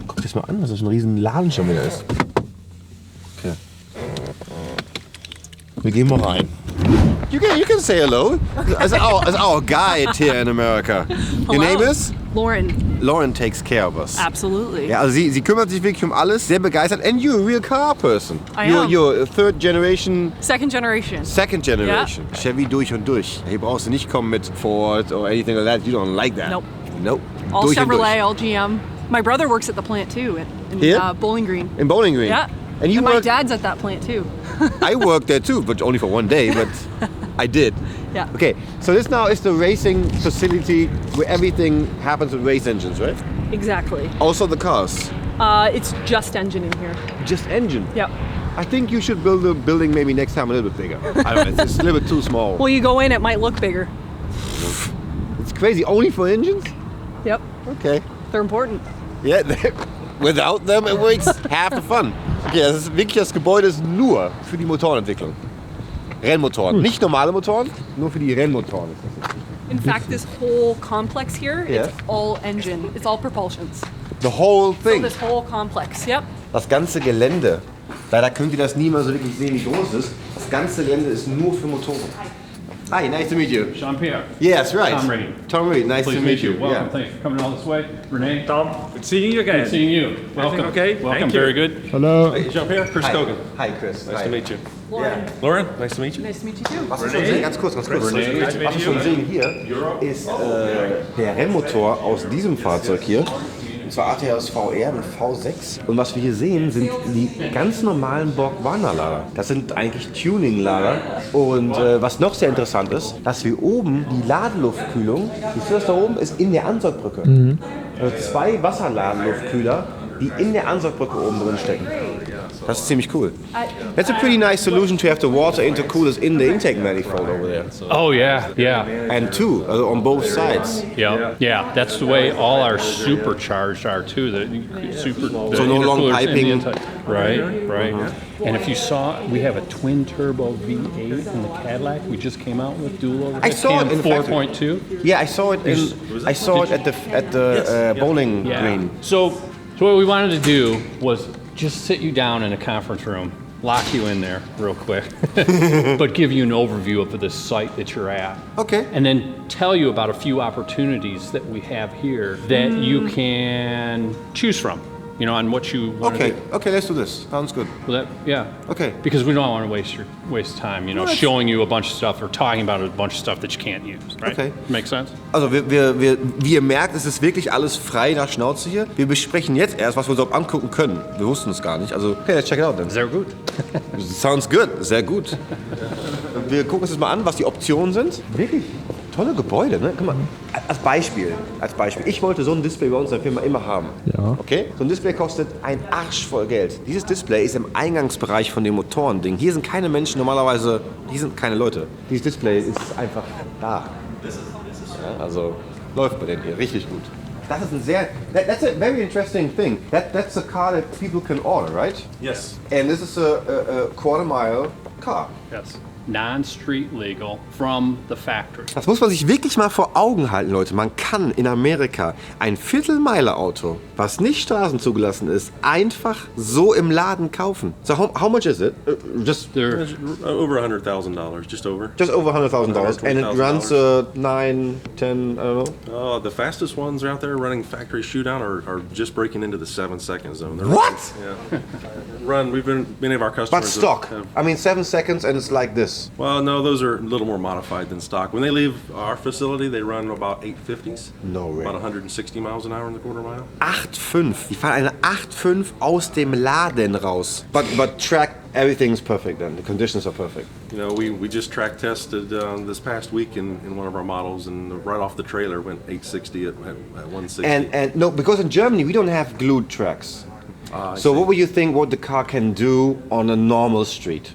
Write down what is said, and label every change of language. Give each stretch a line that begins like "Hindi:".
German: Guck dir das mal an, was das für ein riesen Laden schon wieder ist.
English: Okay.
German: Wir gehen mal rein.
English: You can say hello. As our guide here in America. Your name is? Lauren. Lauren takes care of us. Absolutely.
German: Ja, also sie kümmert sich wirklich um alles, sehr begeistert.
English: And you're a real car person. You're a third generation. Second generation. Second generation. Yeah. Chevy
German: durch und durch. Hier brauchst du nicht kommen mit
English: Ford or anything like that. You don't like that. Nope. Nope. All
German: durch
English: Chevrolet, all GM. My brother works at the plant too in Bowling Green. In Bowling Green? Yeah. And my dad's at that plant too. I worked there too, but only for one day, but I did. Yeah. Okay, so this now is the racing facility where everything happens with race engines, right? Exactly. Also the cars? It's just engine in here. Just engine? Yep. I think you should build a building maybe next time a little bit bigger. I don't know, it's a little bit too small. Well, you go in, it might look bigger. It's crazy, only for engines? Yep. Okay. They're important. Yeah, without them it works half the fun.
German: Okay, das ist wirklich, das Gebäude ist nur für die Motorenentwicklung. Rennmotoren, nicht normale Motoren, nur für die Rennmotoren.
English: In fact, this whole complex here, it's all engine. It's all propulsions. The whole thing? So this whole complex, yep.
German: Das ganze Gelände, leider könnt ihr das nie mal so wirklich sehen, wie groß es ist. Das ganze Gelände ist nur für Motoren.
English: Hi, nice to meet you. Jean-Pierre. Yes, right. Tom Reed. Tom Reed, nice to meet you. Welcome, thanks for coming all this way. Renee. Tom, good seeing you again. Good seeing you. Welcome. Okay, welcome. thank you. Very good. Hello. Jean-Pierre, Chris Kogan. Hi, Chris. Nice to meet you. Lauren. Lauren, nice to meet you. Nice to meet you too.
German: Was wir schon sehen, ganz kurz. Was wir schon sehen hier, ist der Rennmotor aus diesem Fahrzeug hier. Und zwar ATS VR mit V6. Und was wir hier sehen, sind die ganz normalen Borg-Warner-Lader. Das sind eigentlich Tuning-Lader. Und was noch sehr interessant ist, dass wir oben die Ladeluftkühlung, siehst du das da oben, ist in der Ansaugbrücke. Also 2 Wasserladeluftkühler, die in der Ansaugbrücke oben drin stecken. Das ist ziemlich cool.
English: That's a pretty nice solution to have the water intercoolers in the intake manifold over there. Oh yeah, yeah. And two, on both sides. Yeah, yeah. That's the way all our supercharged are too. The So no long piping. Right, right. And if you saw, we have a twin turbo V8 in the Cadillac. We just came out with dual overhead. I saw it in 4.2. Yeah, I saw it. At the Bowling Green. So what we wanted to do was just sit you down in a conference room, lock you in there real quick, but give you an overview of the site that you're at. Okay. And then tell you about a few opportunities that we have here that you can choose from, you know, on what you want to do. Okay, let's do this. Sounds good. Well, yeah. Okay. Because we don't want to waste time, you know, showing you a bunch of stuff or talking about a bunch of stuff that you can't use, right? Okay. Make sense?
German: Also wie ihr merkt, es ist wirklich alles frei nach Schnauze hier. Wir besprechen jetzt erst, was wir uns überhaupt angucken können. Wir wussten es gar nicht.
English: Also, okay, let's check it out then.
German: Sehr gut.
English: Sounds good,
German: sehr gut. Wir gucken uns das mal an, was die Optionen sind. Wirklich tolle Gebäude, ne? Guck mal, als Beispiel. Ich wollte so ein Display bei uns in der Firma immer haben. Ja. Okay? So ein Display kostet ein Arsch voll Geld. Dieses Display ist im Eingangsbereich von dem Motorending. Hier sind keine Menschen normalerweise, hier sind keine Leute. Dieses Display ist einfach da. Ja, also läuft bei denen hier richtig gut. Das ist ein sehr,
English: that's a very interesting thing. That's a car that people can order, right? Yes. And this is a quarter mile car. Yes. non-street legal from the factory.
German: Das muss man sich wirklich mal vor Augen halten, Leute. Man kann in Amerika ein Viertelmeile-Auto, was nicht straßenzugelassen ist, einfach so im Laden kaufen.
English: So how much is it? They're Over $100,000, just over. Just over $100,000. And it runs 9, 10, I don't know. The fastest ones out there running factory shootout are just breaking into the 7-second zone. They're What? We've been many of our customers. But stock. have- I mean 7 seconds and it's like this. Well, no, those are a little more modified than stock. When they leave our facility, they run about 850s. No way. About 160 miles an hour in the quarter mile. 8,5.
German: Die fahren eine 8,5 aus dem Laden raus.
English: But track, everything's perfect then. The conditions are perfect. You know, we just track tested this past week in one of our models, and right off the trailer went 860 at 160. And no, because in Germany we don't have glued tracks. So what would you think what the car can do on a normal street?